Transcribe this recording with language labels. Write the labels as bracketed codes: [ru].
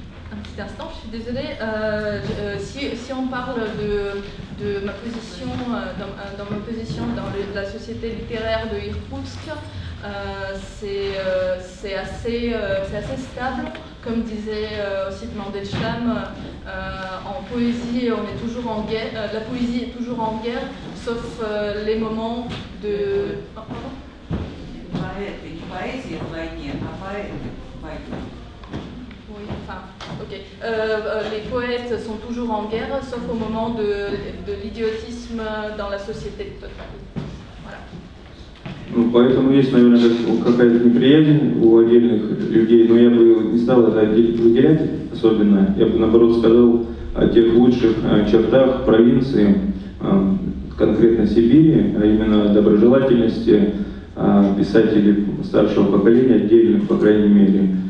[fr] Un petit instant, je suis désolée. Si on parle de ma position, dans ma position dans la société littéraire de Irkoutsk, c'est assez stable, comme disait aussi Mandelstam. En poésie, on est toujours en guerre. La poésie est toujours en guerre, sauf les moments de. Oh, pardon. [ru] Поэты, не поэзия в войне, а поэты в войне. [fr] Oui, enfin, ok. Les poètes sont toujours en guerre, sauf au moment de l'idiotisme dans la société totale. Voilà. [ru] Ну, поэтому есть, наверное, какая-то неприязнь у отдельных людей, но я бы не стал это выделять особенно. Я бы, наоборот, сказал о тех лучших чертах провинции, конкретно Сибири, а именно доброжелательности писателей старшего поколения, отдельных, по крайней мере.